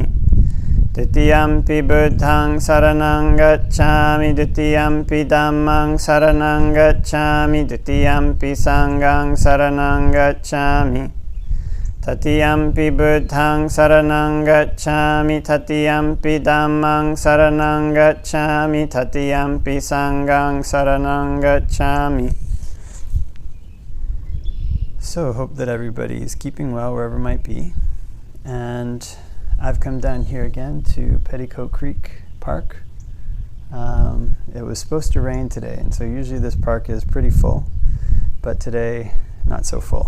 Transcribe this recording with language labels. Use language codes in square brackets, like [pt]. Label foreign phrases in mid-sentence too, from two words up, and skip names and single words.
[pi] Dutiyampi Buddhaṃ saranang gacchāmi, Dutiyampi Dhammāṃ saranang gacchāmi, Dutiyampi Sanghaṃ saranang gacchāmi. Tatiyampi Buddhaṃ saranang gacchāmi, Tatiyampi Dhammāṃ saranang gacchāmi, Tatiyampi Sanghaṃ saranang gacchāmi. [en] So, hope that everybody is keeping well wherever might be. And I've come down here again to Petticoat Creek Park. It was supposed to rain today, and so usually this park is pretty full, but today not so full.